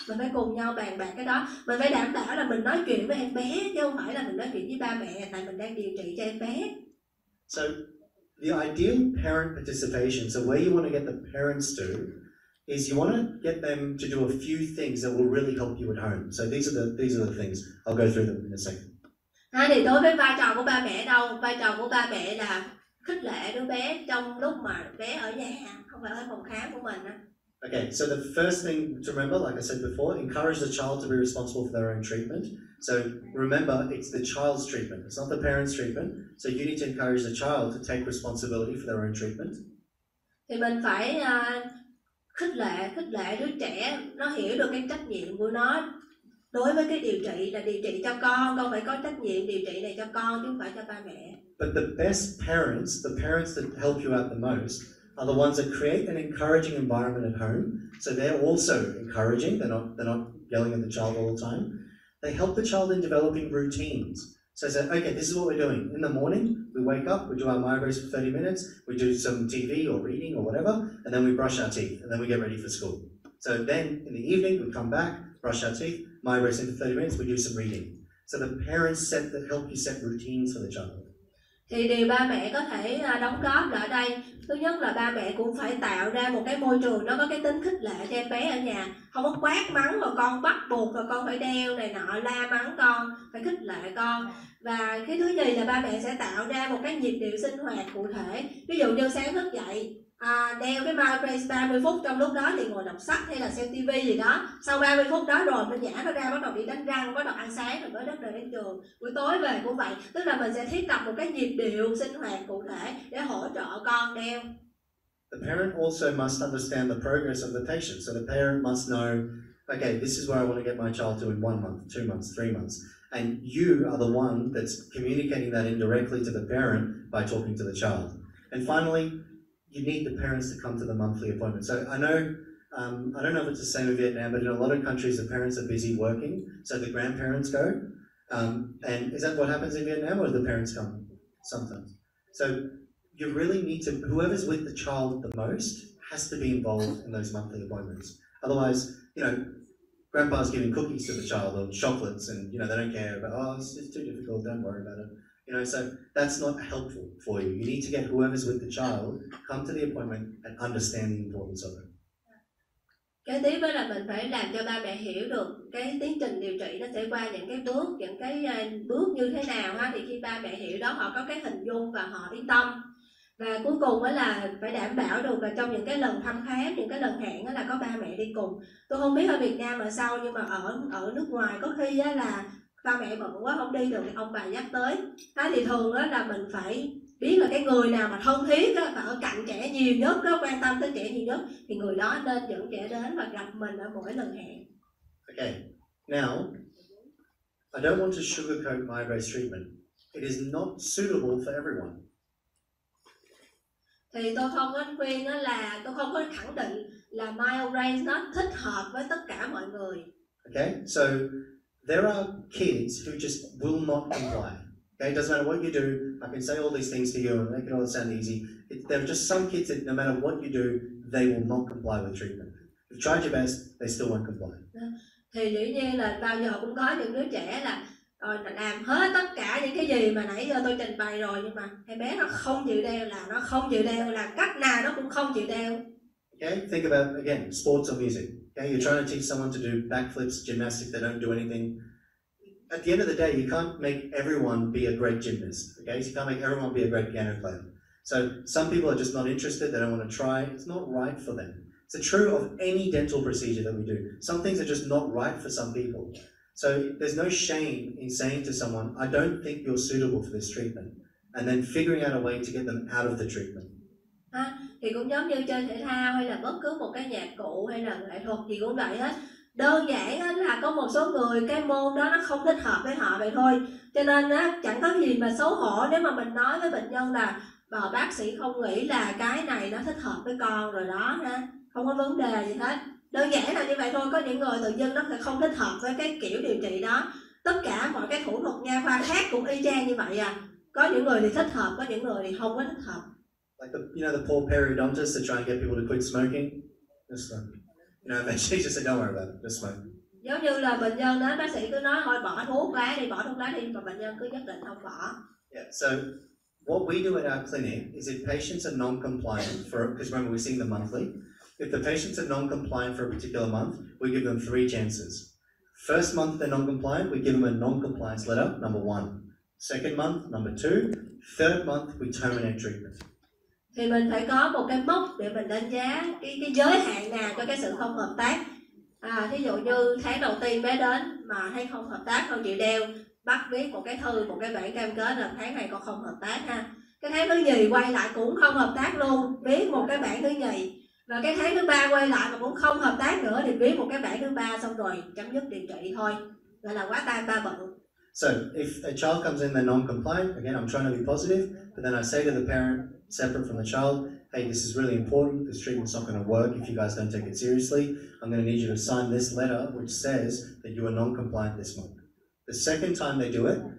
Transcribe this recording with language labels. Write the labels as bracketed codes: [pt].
[vi] Mình phải cùng nhau bàn bạc cái đó. Mình phải đảm bảo là mình nói chuyện với em bé, chứ không phải là mình nói chuyện với ba mẹ, tại mình đang điều trị cho em bé. [en] So the ideal parent participation, so where you want to get the parents to, is you want to get them to do a few things that will really help you at home. So these are the things. I'll go through them in a second. [vi] Thì đối với vai trò của ba mẹ đâu? Vai trò của ba mẹ là khích lệ đứa bé trong lúc mà bé ở nhà, không phải ở phòng khám của mình. [en] Okay, so the first thing to remember, like I said before, encourage the child to be responsible for their own treatment. So remember, it's the child's treatment, it's not the parent's treatment. So you need to encourage the child to take responsibility for their own treatment. [vi] Thì mình phải khích lệ đứa trẻ nó hiểu được cái trách nhiệm của nó đối với cái điều trị, là điều trị cho con phải có trách nhiệm điều trị này cho con chứ không phải cho ba mẹ. [en] But the best parents, the parents that help you out the most, are the ones that create an encouraging environment at home. So they're also encouraging, they're not yelling at the child all the time. They help the child in developing routines. So I said, okay, this is what we're doing. In the morning, we wake up, we do our Myobrace for 30 minutes, we do some TV or reading or whatever, and then we brush our teeth, and then we get ready for school. So then, in the evening, we come back, brush our teeth, Myobrace in for 30 minutes, we do some reading. So the parents help you set routines for the child. [vi] Thì điều ba mẹ có thể đóng góp là ở đây, thứ nhất là ba mẹ cũng phải tạo ra một cái môi trường nó có cái tính khích lệ cho em bé ở nhà, không có quát mắng rồi con bắt buộc rồi con phải đeo này nọ, la mắng con, phải khích lệ con. Và cái thứ nhì là ba mẹ sẽ tạo ra một cái nhịp điệu sinh hoạt cụ thể. Ví dụ như sáng thức dậy đeo cái Myobrace 30 phút, trong lúc đó thì ngồi đọc sách hay là xem TV gì đó. Sau 30 phút đó rồi mình nhả nó ra, bắt đầu đi đánh răng, bắt đầu ăn sáng rồi mới bắt đầu đến trường. Buổi tối về cũng vậy, tức là mình sẽ thiết lập một cái nhịp điệu sinh hoạt cụ thể để hỗ trợ con đeo. [en] The parent also must understand the progress of the patient. So the parent must know, okay, this is where I want to get my child to in 1 month, 2 months, 3 months. And you are the one that's communicating that indirectly to the parent by talking to the child. And finally, you need the parents to come to the monthly appointment. So I know, I don't know if it's the same in Vietnam, but in a lot of countries the parents are busy working, so the grandparents go. And is that what happens in Vietnam, or do the parents come sometimes? So you really need to, whoever's with the child the most has to be involved in those monthly appointments. Otherwise, grandpa's giving cookies to the child or chocolates, and they don't care about, oh, it's too difficult, don't worry about it. So that's not helpful for you. You need to get whoever's with the child, come to the appointment and understand the importance of it. [vi] Kế tiếp đó là mình phải làm cho ba mẹ hiểu được cái tiến trình điều trị nó sẽ qua những cái bước như thế nào ha. Thì khi ba mẹ hiểu đó, họ có cái hình dung và họ yên tâm. Và cuối cùng đó là phải đảm bảo được là trong những cái lần thăm khám, những cái lần hẹn đó là có ba mẹ đi cùng. Tôi không biết ở Việt Nam là sao, nhưng mà ở nước ngoài có khi đó là ba mẹ bận quá không đi được thì ông bà dắt tới. Thì thường đó là mình phải biết là cái người nào mà thân thiết đó, và ở cạnh trẻ nhiều nhất đó, quan tâm tới trẻ nhiều nhất, thì người đó nên dẫn trẻ đến và gặp mình ở mỗi lần hẹn. [en] Okay, now I don't want to sugarcoat Myobrace treatment. It is not suitable for everyone. [vi] Thì tôi không có khuyên đó là, tôi không có khẳng định là Myobrace nó thích hợp với tất cả mọi người. [en] Okay, so there are kids who just will not comply. Okay, it doesn't matter what you do. I can say all these things to you and make it all sound easy. There are just some kids that no matter what you do, they will not comply with treatment. You've tried your best, they still won't comply. [vi] Thì dĩ nhiên là bao giờ cũng có những đứa trẻ là làm hết tất cả những cái gì mà nãy giờ tôi trình bày rồi, nhưng mà em bé nó không chịu đeo, là nó không chịu đeo, là cách nào nó cũng không chịu đeo. [en] Okay, think about again sports or music. Okay, you're trying to teach someone to do backflips, gymnastics, they don't do anything. At the end of the day, you can't make everyone be a great gymnast. Okay, so you can't make everyone be a great piano player. So some people are just not interested, they don't want to try. It's not right for them. It's true of any dental procedure that we do. Some things are just not right for some people. So there's no shame in saying to someone, I don't think you're suitable for this treatment, and then figuring out a way to get them out of the treatment. [vi] Thì cũng giống như chơi thể thao hay là bất cứ một cái nhạc cụ hay là nghệ thuật gì cũng vậy hết. Đơn giản là có một số người cái môn đó nó không thích hợp với họ vậy thôi. Cho nên chẳng có gì mà xấu hổ nếu mà mình nói với bệnh nhân là bác sĩ không nghĩ là cái này nó thích hợp với con rồi đó, không có vấn đề gì hết. Đơn giản là như vậy thôi. Có những người tự dưng nó không thích hợp với cái kiểu điều trị đó. Tất cả mọi cái thủ thuật nha khoa khác cũng y chang như vậy à. Có những người thì thích hợp, có những người thì không có thích hợp. [en] Like the poor periodontists that try and get people to quit smoking. Just eventually just say, don't worry about it, just smoke. [vi] Giống như là bệnh nhân đến bác sĩ cứ nói thôi bỏ thuốc lá đi, mà bệnh nhân cứ nhất định không bỏ. [en] Yeah, so what we do at our clinic is if patients are non-compliant because remember we're seeing them monthly. If the patients are non-compliant for a particular month, we give them 3 chances. First month they're non-compliant, we give them a non-compliance letter, number 1. Second month, number 2. Third month, we terminate treatment. [vi] Thì mình phải có một cái mốc để mình đánh giá cái giới hạn nào cho cái sự không hợp tác. Thí dụ như tháng đầu tiên bé đến mà thấy không hợp tác, không chịu đeo, bắt viết một cái thư, một cái bản cam kết là tháng này con không hợp tác ha. Cái tháng thứ nhì quay lại cũng không hợp tác luôn, viết một cái bản thứ nhì. Và cái tháng thứ 3 quay lại mà cũng không hợp tác nữa thì viết một cái bản thứ 3 xong rồi chấm dứt điều trị thôi. Gọi là quá tam ba bận. [en] So if a child comes in they're non-compliant, again I'm trying to be positive, but then I say to the parent, separate from the child, hey, this is really important, this treatment's not going to work if you guys don't take it seriously. I'm going to need you to sign this letter which says that you are non-compliant this month. The second time they do it,